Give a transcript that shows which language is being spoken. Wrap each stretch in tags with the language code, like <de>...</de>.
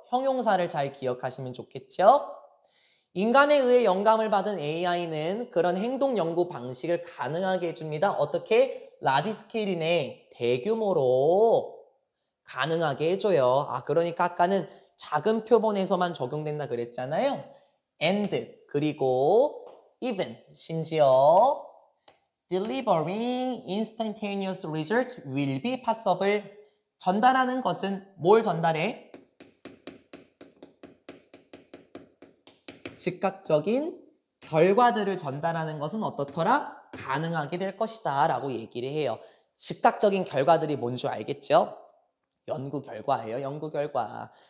<ko>형용사를 잘 기억하시면 좋겠죠? 인간에 의해 영감을 받은 AI는 그런 행동 연구 방식을 가능하게 해줍니다. 어떻게? 라지 스케일이네. 대규모로 가능하게 해줘요. 그러니까 아까는 작은 표본에서만 적용된다 그랬잖아요.</ko> <en>and</en> <ko>그리고</ko> <en>even</en> <ko>심지어</ko> <en>delivering instantaneous result will be possible.</en> <ko>전달하는 것은 뭘 전달해? 즉각적인 결과들을 전달하는 것은 어떻더라? 가능하게 될 것이다 라고 얘기를 해요. 즉각적인 결과들이 뭔 줄 알겠죠? 연구 결과예요. 연구 결과.</ko>